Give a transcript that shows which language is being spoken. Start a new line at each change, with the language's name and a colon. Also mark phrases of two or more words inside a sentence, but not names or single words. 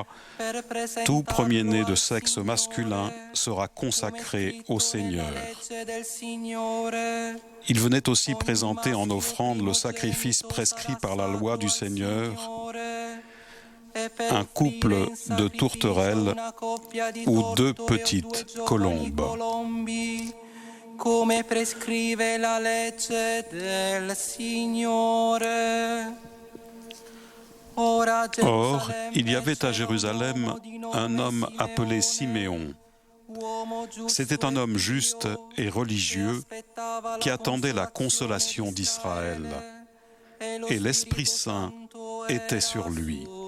French: Tout premier-né de sexe masculin sera consacré au Seigneur. Il venait aussi présenter en offrande le sacrifice prescrit par la loi du Seigneur, un couple de tourterelles ou 2 petites colombes.
Italian: Come prescrive la legge del Signore.
French: Or, il y avait à Jérusalem un homme appelé Siméon. C'était un homme juste et religieux qui attendait la consolation d'Israël. Et l'Esprit Saint était sur lui.